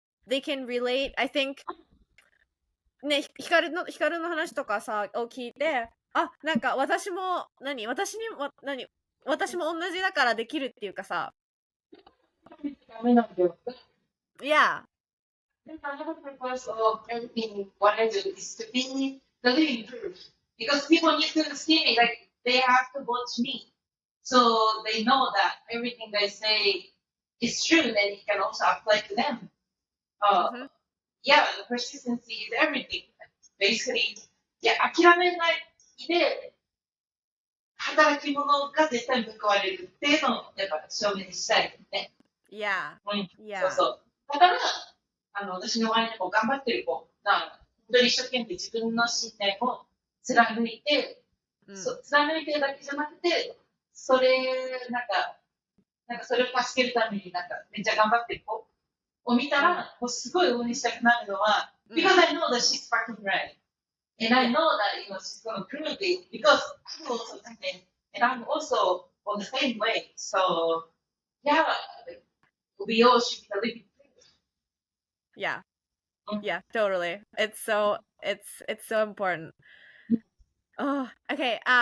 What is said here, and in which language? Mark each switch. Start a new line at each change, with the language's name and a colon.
English: I think
Japanese: ね、ヒカルの話とかさ、を聞いて、あ、なんか私も、私も同じだからできるっていうかさ、ダメなんだよ。
English: yeah, Another purpose of everything, what I do is to be the living proof. Because people need to see me, like, they have to watch me. So they know that everything I say is true, then it can also apply to them. Mhm. Yeah, the persistency is everything. Basically,
Japanese: いや、諦めないで、働き者が絶対報われるっていうのを、やっぱ証明したいね。
English: Yeah,
Japanese: そう
English: yeah,
Japanese: そう。だから、私の周りの子、頑張ってる子が、本当に一生懸命自分の信念を貫いて、貫いてるだけじゃなくて、それ、なんかそれを助けるために、なんかめっちゃ頑張ってる子を見たら、もうすごい応援したくなるのは、
English: because I know that she's fucking right. And I know that, she's going to prove it because I'm also done it. And I'm also on the same way. So, yeah, we all should be living proof. yeah, yeah, totally. It's so important. Oh, okay.